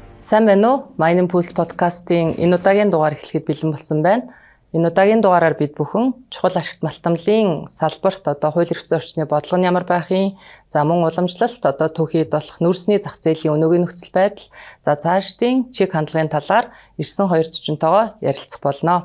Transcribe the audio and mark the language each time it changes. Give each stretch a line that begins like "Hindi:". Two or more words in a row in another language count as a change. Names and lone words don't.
Mongolian: Сайн байна уу? Mining Pulse podcast-ийн энэ удаагийн дугаар эхлэхэд бэлэн болсон байна. Энэ удаагийн дугаараар бид бүхэн чухал ашигт малтамлын салбарт хууль эрх зүйн орчны бодлого нь ямар байхын, мөн уламжлалт түүхийд болох нүүрсний зах зээлийн өнөөгийн нөхцөл байдал, цаашдын чиг хандлагын талаар ирсэн хоёр зочинтойгоо ярилцах болно.